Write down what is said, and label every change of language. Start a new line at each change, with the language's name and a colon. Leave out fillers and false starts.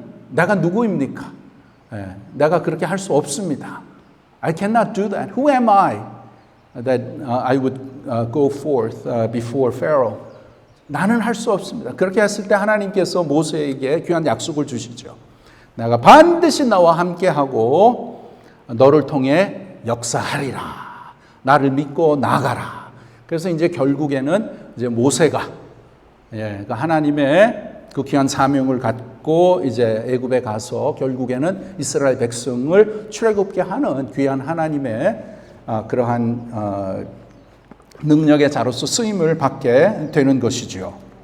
Korean: 내가 누구입니까? 내가 그렇게 할 수 없습니다.
English: I cannot do that. Who am I that I would go forth before Pharaoh?
Korean: 나는 할 수 없습니다. 그렇게 했을 때 하나님께서 모세에게 귀한 약속을 주시죠. 내가 반드시 나와 함께하고 너를 통해 역사하리라. 나를 믿고 나가라. 그래서 이제 결국에는 이제 모세가 그러니까 하나님의 그 귀한 사명을 갖고 이제 애굽에 가서 결국에는 이스라엘 백성을 출애굽게 하는 귀한 하나님의 그러한 능력의 자로서 쓰임을 받게 되는 것이죠.